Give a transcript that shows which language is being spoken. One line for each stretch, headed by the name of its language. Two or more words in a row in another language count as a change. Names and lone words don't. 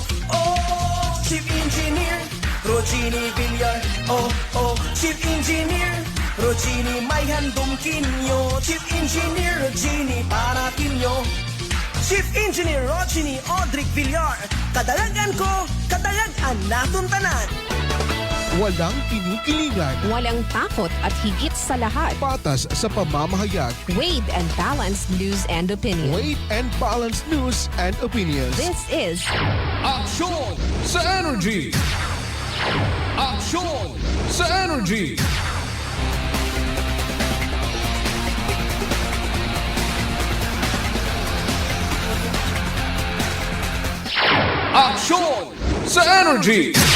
Aklanon: O Chief Engineer Rogini Villar, Chief Engineer Rogini may handong kinyo. Chief Engineer Rogini para kinyo. Chief Engineer Rogini Odric Villar, kadalagan ko, kadalagan naton tanan.
Filipino: Walang kinikilingan. Walang takot at higit sa lahat. Patas sa pamamahayag.
English: Weighed and balanced news and opinion. Weighed and balanced news and opinions. This is
Filipino: Aksyon sa Energy! Aksyon sa Energy! Aksyon sa Energy!